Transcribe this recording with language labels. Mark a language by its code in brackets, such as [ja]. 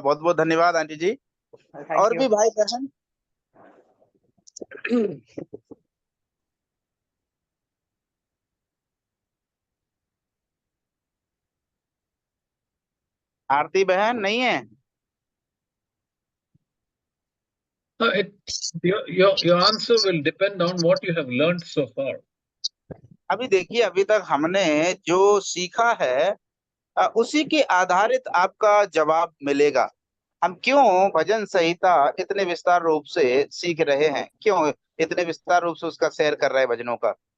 [hi] बहुत बहुत धन्यवाद आंटी जी। और भी भाई बहन आरती बहन नहीं है? [en] Your answer will depend on what you have learned so far. [hi] अभी देखिए, अभी तक हमने जो सीखा है उसी के आधारित आपका जवाब मिलेगा। हम क्यों भजन संहिता इतने विस्तार रूप से सीख रहे हैं, क्यों इतने विस्तार रूप से उसका सैर कर रहे हैं भजनों का?